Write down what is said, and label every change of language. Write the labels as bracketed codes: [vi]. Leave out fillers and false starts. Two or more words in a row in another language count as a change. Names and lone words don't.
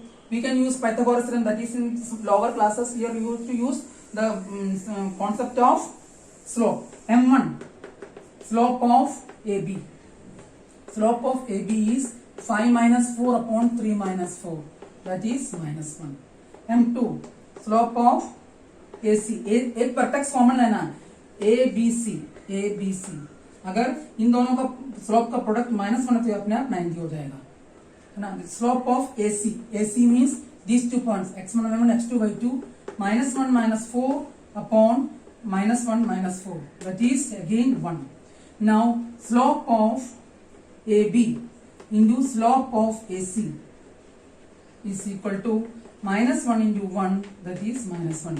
[en] We can use Pythagoras theorem, that is in lower classes. Here we used to use the concept of slope. M1, slope of AB. Slope of AB is 5 minus 4 upon 3 minus 4. That is minus 1. M2, slope of AC. [hi] एक [en] vertex common [hi] है ना, ABC. अगर इन दोनों का स्लोप का प्रोडक्ट -1 है तो अपने आप 90 हो जाएगा, है ना. [en] slope of AC means these two points x1 y1 x2 y2 -1 -4 upon -1 -4, that is again 1. Now slope of AB into slope of AC is equal to -1 into 1, that is -1.